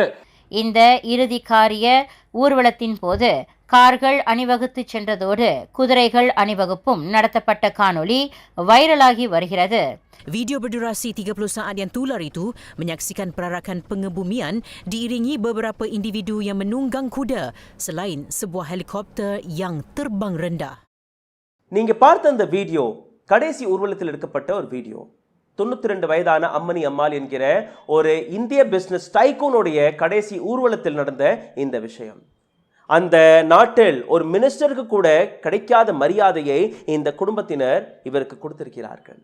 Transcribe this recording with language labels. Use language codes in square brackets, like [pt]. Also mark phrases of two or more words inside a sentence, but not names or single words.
[ta] இந்த இறுதி காரிய ஊர்வலத்தின் போது கார்கள் அணிவகுத்து சென்றதோடு குதிரைகள் அணிவகுப்பும் நடத்தப்பட்ட காணொளி வைரலாகி வருகிறது. [ms] Video berdurasi 30 saat yang tular itu menyaksikan perarakan pengebumian diiringi beberapa individu yang menunggang kuda selain sebuah helikopter yang terbang rendah. [ta] நீங்க பார்த்த அந்த வீடியோ கடைசி ஊர்வலத்தில் எடுக்கப்பட்ட ஒரு வீடியோ. 92 வயதான அம்மணி அம்மாள் என்கிற ஒரு இந்திய [en] business tycoon [ta] கடைசி ஊர்வலத்தில் நடந்த இந்த விஷயம். அந்த நாட்டில் ஒரு மினிஸ்டருக்கு கூட கிடைக்காத மரியாதையை இந்த குடும்பத்தினர் இவருக்கு கொடுத்திருக்கிறார்கள்.